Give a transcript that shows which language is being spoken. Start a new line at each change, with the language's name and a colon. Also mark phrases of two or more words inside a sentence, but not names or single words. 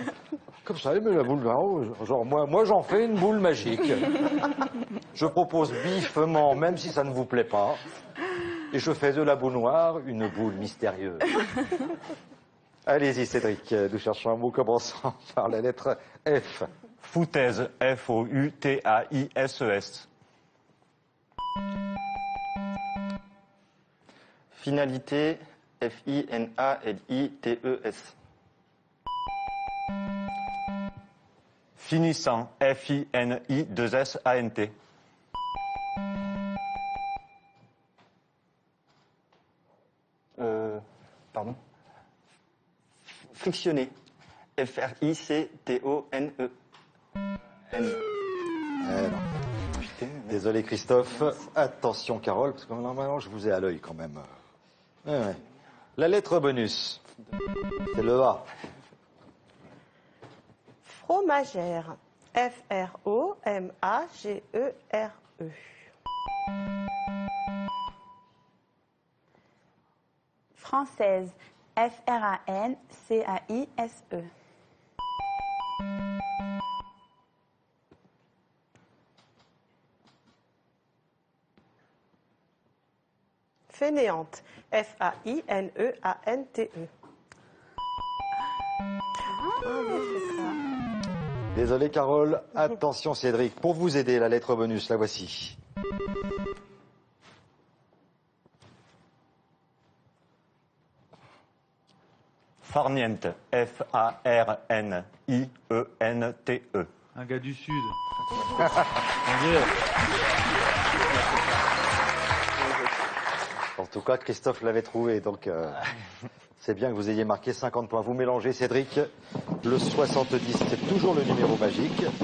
French: Comme ça, mais la boule, genre, moi j'en fais une boule magique. Je propose biffement, même si ça ne vous plaît pas. Et je fais de la boule noire une boule mystérieuse. Allez-y, Cédric, nous cherchons un mot commençant par la lettre F. Foutaise. F-O-U-T-A-I-S-E-S. Finalité. F-I-N-A-L-I-T-E-S. Finissant. F-I-N-I-2-S-A-N-T. Pardon. Frictionner. F-R-I-C-T-O-N-E. N. Non. Putain, mais- Désolé, Christophe. Attention, Carole, parce que normalement, je vous ai à l'œil quand même. Ouais. La lettre bonus, c'est le A. Fromagère. F-R-O-M-A-G-E-R-E. Française. F-R-A-N-C-A-I-S-E. Fainéante. F-A-I-N-E-A-N-T-E. Désolé Carole. Attention Cédric, pour vous aider, la lettre bonus, la voici. Farniente. F-A-R-N-I-E-N-T-E. Un gars du Sud. Mon Dieu. En tout cas, Christophe l'avait trouvé, donc c'est bien que vous ayez marqué 50 points. Vous mélangez, Cédric, le 70, c'est toujours le numéro magique.